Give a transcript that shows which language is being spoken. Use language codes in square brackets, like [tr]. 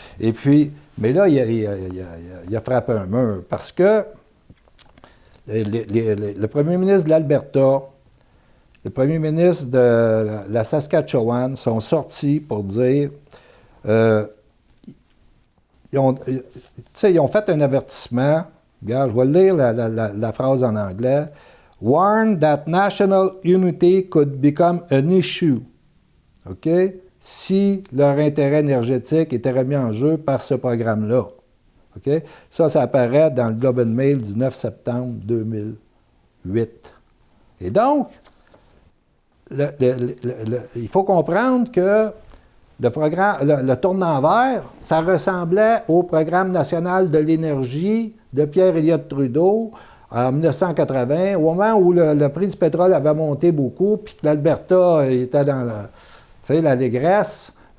[fr] Et puis, mais là, il a frappé un mur parce que le premier ministre de l'Alberta, le premier ministre de la Saskatchewan sont sortis pour dire... ils ont fait un avertissement. Regarde, je vais lire la phrase en anglais. [en] Warn that national unity could become an issue. [fr] OK? Si leur intérêt énergétique était remis en jeu par ce programme-là. OK? Ça apparaît dans le Globe and Mail du 9 septembre 2008. Et donc, il faut comprendre que le tournant vert, ça ressemblait au programme national de l'énergie de Pierre Elliott Trudeau en 1980, au moment où le prix du pétrole avait monté beaucoup, puis que l'Alberta était dans l'allégresse.